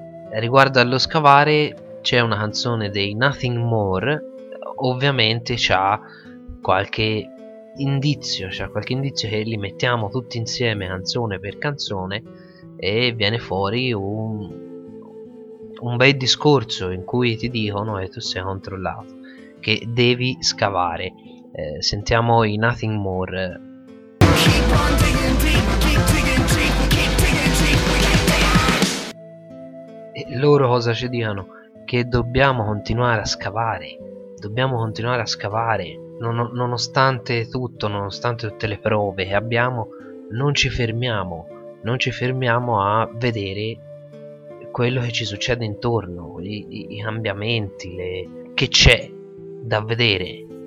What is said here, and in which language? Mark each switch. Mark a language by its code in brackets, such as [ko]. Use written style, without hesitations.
[it] Riguardo allo scavare, c'è una canzone dei Nothing More, ovviamente c'ha qualche indizio, c'è qualche indizio che li mettiamo tutti insieme canzone per canzone e viene fuori un bel discorso in cui ti dicono che tu sei controllato, che devi scavare. Sentiamo i Nothing More. [en] Keep on digging deep, keep digging deep, keep digging deep, we can't die. [it] E loro cosa ci dicono? Che dobbiamo continuare a scavare, dobbiamo continuare a scavare. Nonostante tutto, nonostante tutte le prove che abbiamo, non ci fermiamo a vedere quello che ci succede intorno, i cambiamenti, che c'è da vedere.